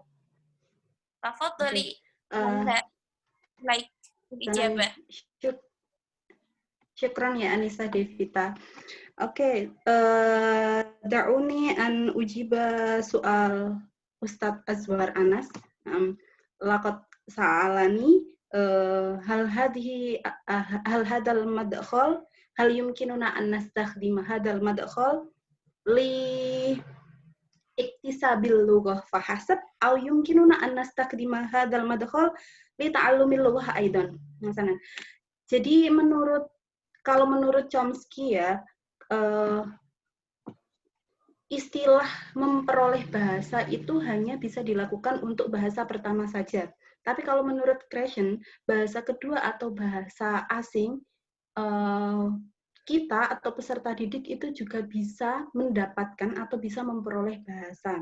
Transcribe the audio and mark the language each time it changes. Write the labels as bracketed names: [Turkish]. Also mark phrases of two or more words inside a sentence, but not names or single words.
[Arabic] تفضلي. لك إجابة. شكرا يا Anissa Devita. Oke, دعوني أن أجيب soal Ustadz Azwar Anas. لقد سألني هل هذا المدخل هل يمكننا أن نستخدم هذا المدخل لاكتساب اللغة فحسب أو يمكننا أن نستخدم هذا المدخل لتعلم اللغة أيضا. [Indonesian] Misalnya. Jadi kalau menurut Chomsky ya, istilah memperoleh bahasa itu hanya bisa dilakukan untuk bahasa pertama saja. Tapi kalau menurut Krashen, bahasa kedua atau bahasa asing, kita atau peserta didik itu juga bisa mendapatkan atau bisa memperoleh bahasa.